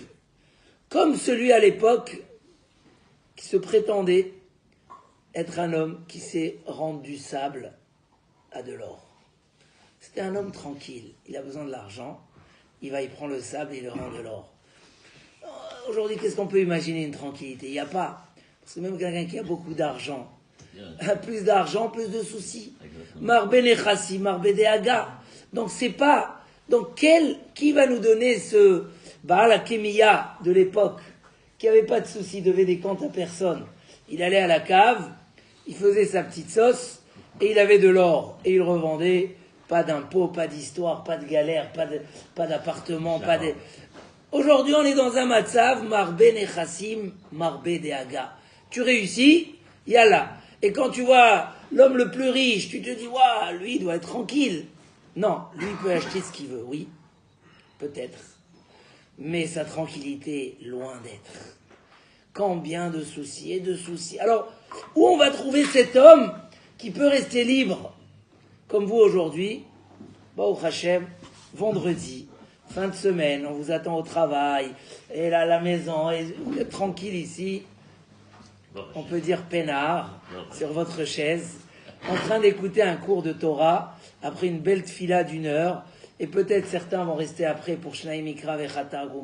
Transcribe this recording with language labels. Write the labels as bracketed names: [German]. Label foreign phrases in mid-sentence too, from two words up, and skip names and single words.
[French] Comme celui à l'époque qui se prétendait être un homme qui s'est rendu du sable à de l'or. C'était un homme tranquille. Il a besoin de l'argent. Il va y prendre le sable et il le rend de l'or. Aujourd'hui, qu'est-ce qu'on peut imaginer une tranquillité? Il n'y a pas. Parce que même quelqu'un qui a beaucoup d'argent, plus d'argent, plus de soucis. [Hebrew] מרבה נכסים מרבה דאגה. [French] Donc c'est pas. Donc qui va nous donner ce [Hebrew] בעל הכימיה [French] de l'époque, qui n'avait pas de soucis, devait des comptes à personne? Il allait à la cave, il faisait sa petite sauce, et il avait de l'or, et il revendait. Pas d'impôts, pas d'histoire, pas de galère, pas d'appartement, pas de... Aujourd'hui, on est dans un matzav, [Hebrew] מרבה נכסים מרבה דאגה. [French] Tu réussis, yallah. Et quand tu vois l'homme le plus riche, tu te dis, waouh, lui, il doit être tranquille. Non, lui, il peut acheter ce qu'il veut, oui, peut-être. Mais sa tranquillité, loin d'être. Combien de soucis et de soucis. Alors, où on va trouver cet homme qui peut rester libre, comme vous aujourd'hui, [Hebrew] ברוך השם, [French] vendredi, fin de semaine, on vous attend au travail, et là, à la maison, et vous êtes tranquille ici, on peut dire peinard, sur votre chaise, en train d'écouter un cours de Torah, après une belle tfila d'1 heure, et peut-être certains vont rester après pour [Hebrew] שניים מקרא [French] et Chatargum.